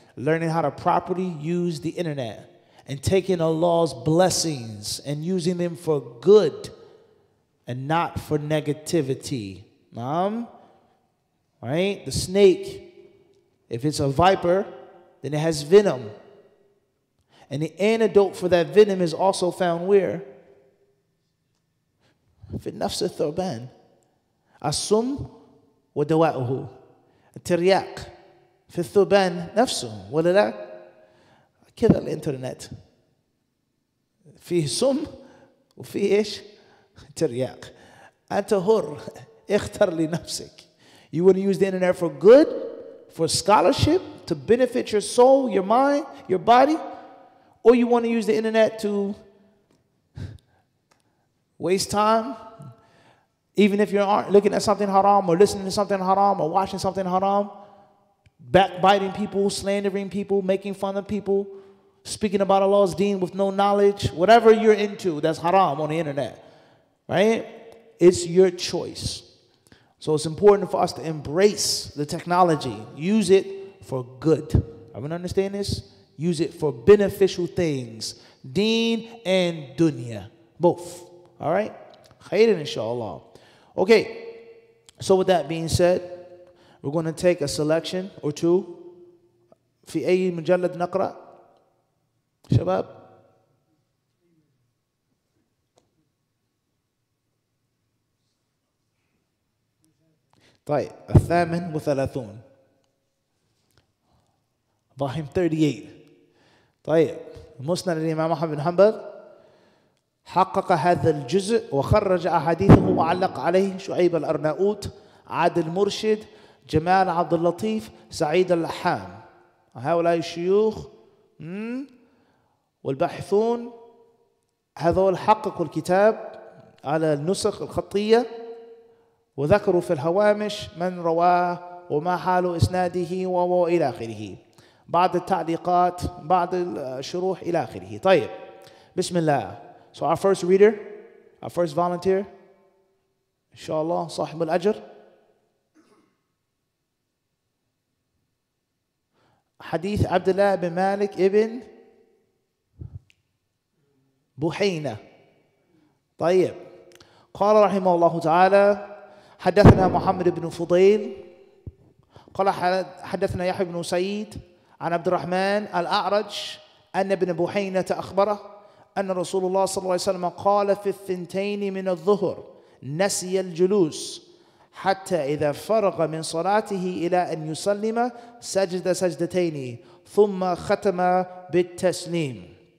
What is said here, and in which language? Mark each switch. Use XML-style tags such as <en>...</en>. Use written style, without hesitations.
<en>Learning how to properly use the internet. And taking Allah's blessings and using them for good and not for negativity. Right? The snake, if it's a viper, then it has venom. And the antidote for that venom is also found where?</en> <ar>في النفس الثعبان السم ودواؤه الترياق في الثعبان نفسه ولا لا؟ كذا الانترنت فيه سم وفيه ايش؟ ترياق. أنت حر اختر لنفسك.</ar> <en>You want to use the internet for good, for scholarship, to benefit your soul, your mind, your body, or you want to use the internet to waste time, even if you aren't looking at something haram or listening to something haram or watching something haram, backbiting people, slandering people, making fun of people, speaking about Allah's deen with no knowledge, whatever you're into that's haram on the internet, right? It's your choice. So it's important for us to embrace the technology. Use it for good. Everyone understand this? Use it for beneficial things. Deen and dunya. Both. All right? Khairan inshallah. Okay. So with that being said, we're going to take a selection or two.</en> <ar>في أي مجلد نقرأ؟ شباب؟ طيب 38</ar> <en>volume 38.</en> <ar>طيب مسند الإمام أحمد بن حنبل حقق هذا الجزء وخرج أحاديثه وعلق عليه شعيب الأرناؤوط عادل مرشد جمال عبد اللطيف سعيد اللحام. هؤلاء الشيوخ والباحثون هذول حققوا الكتاب على النسخ الخطية وذكروا في الهوامش من رواه وما حال إسناده وإلى آخره. بعض التعليقات بعض الشروح إلى آخره. طيب بسم الله.</ar> <en>So our first reader, our first volunteer, inshallah,</en> <ar>صاحب الأجر. حديث عبد الله بن مالك ابن بحينة. طيب قال رحمه الله تعالى حدثنا محمد بن فضيل قال حدثنا يحيى بن سعيد عن عبد الرحمن الأعرج أن ابن بحينة أخبره أن رسول الله صلى الله عليه وسلم قال في 2 من الظهر نسي الجلوس حتى إذا فرغ من صلاته إلى أن يسلم سجد سجدتين ثم ختم بالتسليم.</ar>